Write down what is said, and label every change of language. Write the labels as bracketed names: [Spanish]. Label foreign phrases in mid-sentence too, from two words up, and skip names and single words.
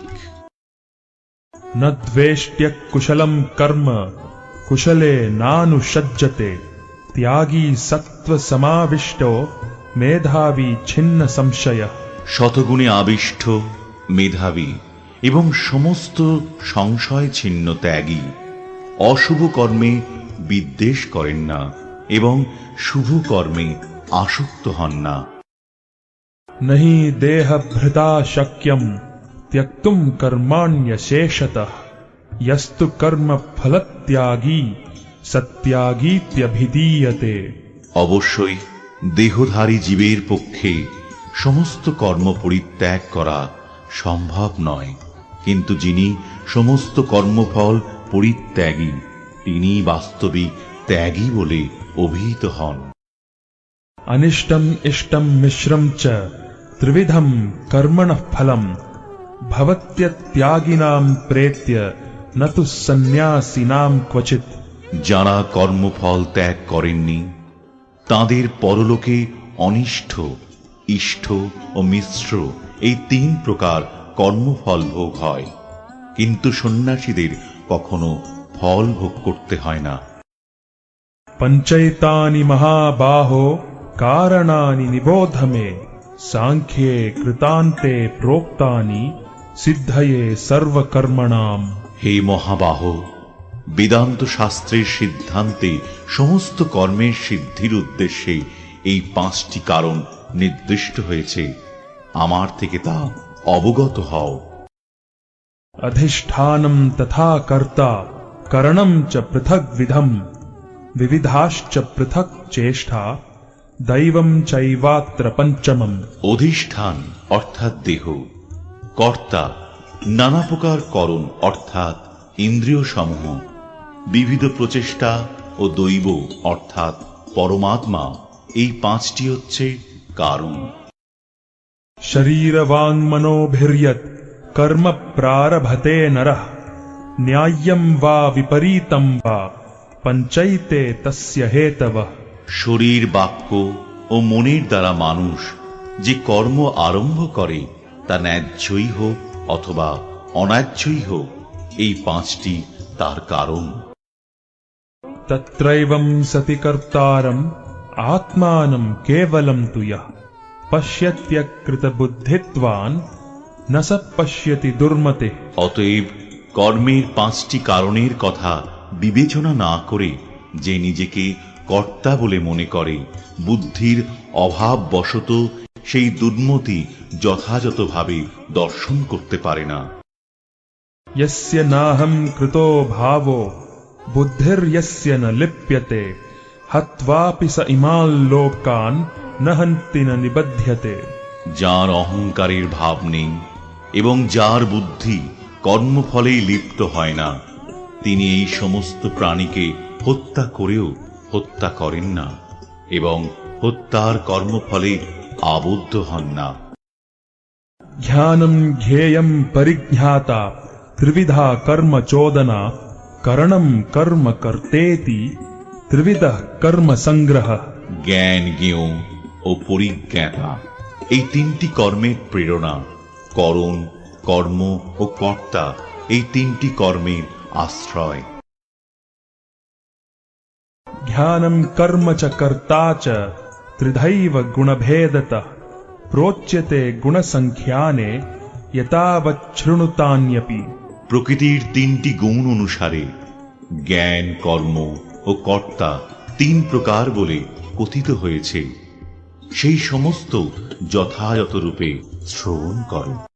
[Sanskrit] न द्वेष्ट्य कुशलं कर्म कुशले नानुषज्जते त्यागी सत्व समाविष्टो मेधावी छिन्न संशयः। [Bangla] শতগুণে আবিষ্ট, মেধাবী এবং সমস্ত সংশয় ছিন্ন ত্যাগী অশুভ কর্মে বিদ্বেষ করেন না এবং শুভ কর্মে আসক্ত হন না। [Sanskrit] नहि देहभृता शक्यं त्यक्तुं कर्माण्यशेषतः यस्तु कर्म फलत्यागी सत्यागीत्यभिधीयते। [Bangla] অবশ্যই দেহধারী জীবের পক্ষে সমস্ত কর্ম পরিত্যাগ করা সম্ভব নয়, কিন্তু যিনি সমস্ত কর্মফল পরিত্যাগী তিনি বাস্তবিক ত্যাগী বলে অভিহিত হন। [Sanskrit] अनिष्टम् इष्टं मिश्रं च त्रिविधं कर्मणः फलम् भवत्यत्यागिनां प्रेत्य न तु सन्न्यासिनां क्वचित्। [Bangla] যারা কর্মফল ত্যাগ করেননি তাদের পরলোকে অনিষ্ঠ, ইষ্ট ও মিশ্র এই 3 প্রকার কর্মফল ভোগ হয়, কিন্তু সন্ন্যাসীদের কখনো ফল ভোগ করতে হয় না। [Sanskrit] पञ्चैतानि महाबाहो कारणानि निबोध मे, सांख्ये कृतान्ते प्रोक्तानि सिद्धये सर्वकर्मणाम्। [Bangla] হে মহাবাহ, বেদান্ত শাস্ত্রের সিদ্ধান্তে সমস্ত কর্মের সিদ্ধির উদ্দেশ্যে এই 5টি কারণ নির্দিষ্ট হয়েছে, আমার থেকে তা অবগত হও। [Sanskrit] अधिष्ठानं तथा कर्ता करणं च पृथग् विधम्, विविधाश्च पृथक् चेष्टा दैवं चैवात्र पंचमम्। [Bangla] অধিষ্ঠান অর্থাৎ দেহ, কর্তা নানা প্রকার করণ অর্থাৎ ইন্দ্রিয় সমূহ, বিবিধ প্রচেষ্টা ও দৈব অর্থাৎ পরমাত্মা, এই 5টি হচ্ছে কারণ। [Sanskrit] शरीर वाङ् मनोभिर्यत् कर्म प्रारभते नरः, न्याय्यं वा विपरीतं वा पंचैते तस्य हेतवः। [Bangla] শরীর, বাক্য ও মনের দ্বারা মানুষ যে কর্ম আরম্ভ করে তা ন্যায্যই হোক অথবা অন্যায্যই হোক, এই 5টি তার কারণ। [Sanskrit] तत्रैवं सति कर्तारम् आत्मानं केवलं तु यः पश्यत्यकृतबुद्धित्वान् न स पश्यति दुर्मते। [Bangla] অতএব কর্মের 5টি কারণের কথা বিবেচনা না করে যে নিজেকে কর্তা বলে মনে করে, বুদ্ধির অভাববশত সেই দুর্মতি যথাযথভাবে দর্শন করতে পারে না। [Sanskrit] यस्य नाहं कृतो भावो बुद्धिर्यस्य न लिप्यते, हत्वापि स इमान् लोकान् न हन्ति न निबध्यते। [Bangla] যার অহংকারের ভাব নেই এবং যার বুদ্ধি কর্মফলেই লিপ্ত হয় না, তিনি এই সমস্ত প্রাণীকে হত্যা করেও হত্যা করেন না এবং হত্যার কর্মফলে আবদ্ধ হন না। [Sanskrit] ज्ञानं ज्ञेयं परिज्ञाता त्रिविधा कर्म चोदना, करणं कर्म कर्तेति त्रिविधः कर्म संग्रह। [Bangla] জ্ঞান, জ্ঞেয় ও পরিজ্ঞাতা এই 3টি কর্মের প্রেরণা, করণ, কর্ম ও কর্তা এই 3টি কর্মের আশ্রয়। [Sanskrit] ज्ञानं कर्म च कर्ता च त्रिधैव गुणभेदतः, प्रोच्यते गुणसंख्याने यतावच्छृणुतान्यपि। [Bangla] প্রকৃতির 3টি গুণ অনুসারে জ্ঞান, কর্ম ও কর্তা 3 প্রকার বলে কথিত হয়েছে, সেই সমস্ত যথাযথ রূপে শ্রবণ করো।